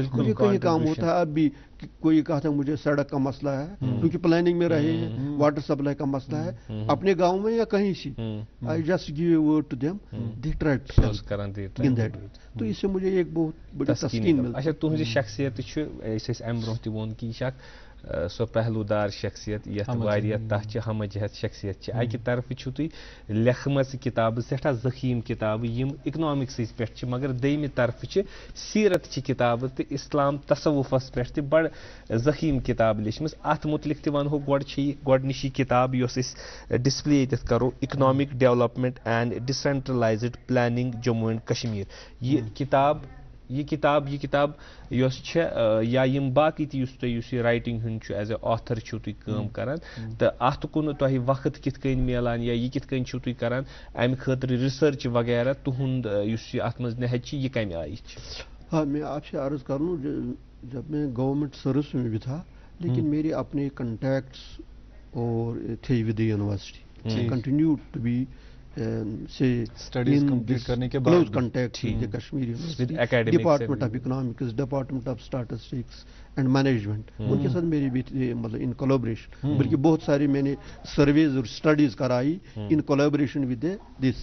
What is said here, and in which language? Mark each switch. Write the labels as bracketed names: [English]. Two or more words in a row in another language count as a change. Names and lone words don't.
[Hindi] मुझे कहीं काम होता है अब भी, कोई कहा था मुझे सड़क का मसला है, क्योंकि प्लानिंग में रहे हैं, वाटर सप्लाई का मसला है अपने गांव में या कहीं से, [English] I just give a word to them, they try to help in that. [Hindi] तो इससे मुझे एक बहुत बड़ी तस्कीन मिलती है। [Kashmiri] अच्छा, तुहंज शख्सियत अम ब्रोह तह वोन कि सो पहलूदार शख्सियत यथ वारिया तथ हम जहत शख्सियत अकि तरफ तुम लेखम किताब सठा जखीम किताब यम इकनॉमिक्स पे, मगर दयमि तरफ सीरत किताब तो इस्लाम तसवुफस पे बड़ जखीम किताब लिखम। अत मुतलिक तह वनो गोडनिश किताब डिस्प्ले ये करो, इकनॉमिक डेवलपमेंट एंड डिसेंट्रलाइज्ड प्लानिंग जम्मू एंड कश्मीर। ये किताब या यम बाकी तुम राइटिंग हूँ [English] as a author [Kashmiri] तुम करान, तो अत कुन तुह वक्त कित मिलान या ये कित तुम करान अमि खतर रिसर्च वगैरह तुहुंद अत मज नहज ये कम आई? [Hindi] हाँ, मैं आपसे अर्ज करूँ, जब मैं [English] government service [Hindi] में भी था, लेकिन मेरे अपने कॉन्टैक्ट्स और थे [English] with the university, continue to be say studies complete [Hindi] करने के बाद [English] close contact with Kashmir University, Department of Economics, Department of Statistics and Management, [Hindi] उनके साथ मेरी भी मतलब [English] in collaboration, [Hindi] बल्कि बहुत सारी मैंने [English] surveys और studies कराई in collaboration with this.